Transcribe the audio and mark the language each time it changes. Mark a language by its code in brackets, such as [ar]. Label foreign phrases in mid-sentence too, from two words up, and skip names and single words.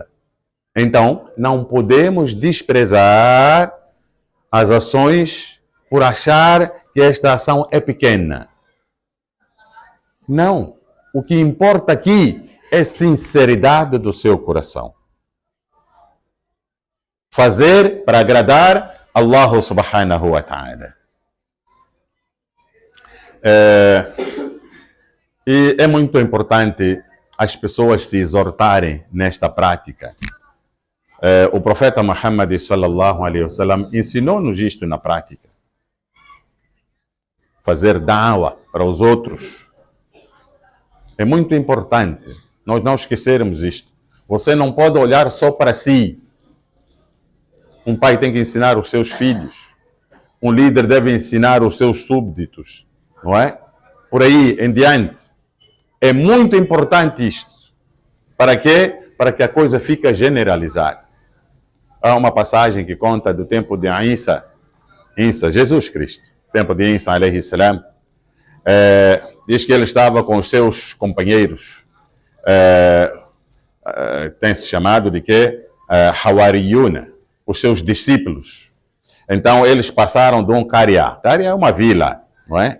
[pt] Então, não podemos desprezar as ações por achar que esta ação é pequena. Não. O que importa aqui é sinceridade do seu coração. Fazer para agradar [ar] الله سبحانه وتعالى. [pt] E é muito importante as pessoas se exortarem nesta prática. O profeta Muhammad [ar] صلى الله عليه وسلم [pt] ensinou-nos isto na prática. Fazer da'wa para os outros. É muito importante nós não esquecermos isto. Você não pode olhar só para si. Um pai tem que ensinar os seus filhos. Um líder deve ensinar os seus súbditos. Não é? Por aí em diante. É muito importante isto. Para quê? Para que a coisa fique generalizada. Há uma passagem que conta do tempo de Isa, Jesus Cristo. Tempo de Isa, [ar] عليه السلام. [pt] Diz que ele estava com os seus companheiros. Tem-se chamado de quê? Hawariyuna. Os seus discípulos. Então, eles passaram de um Qaria. Qaria é uma vila, não é?